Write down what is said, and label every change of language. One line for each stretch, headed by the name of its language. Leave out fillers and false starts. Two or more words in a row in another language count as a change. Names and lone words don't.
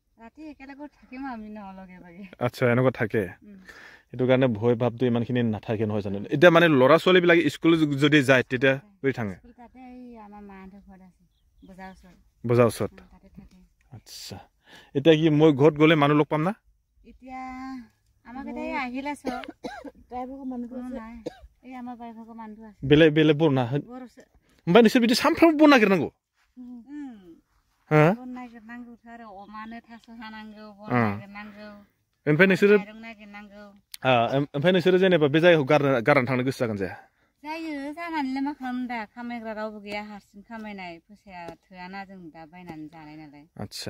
Assamese: আচ্ছা এনেকুৱা থাকে সেইটো কাৰণে ভয় ভাৱটো ইমানখিনি নাথাকে নহয় জানো এতিয়া মানে ল'ৰা ছোৱালীবিলাক স্কুল যদি যায় তেতিয়া কৰি থাঙে বজাৰ ওচৰত আচ্ছা এতিয়া কি মই ঘৰত গ'লে মানুহ লগ পাম না বেলেগ বেলেগ বৰ না
Bodo: ओमफ्राय नोंसोर बिदि सानफ्रामबो बन नागिरनांगौ ओमफ्राय नोंसोरो जेनेबा बे जायगाखौ गारनानै थांनो गोसो जागोन जाया जायो जानानैलाय मा खालामनो दा खामायग्रा रावबो गैया हारसिं खामायनाय फैसाया थोआना जों दा बायनानै जानाय नालाय आदसा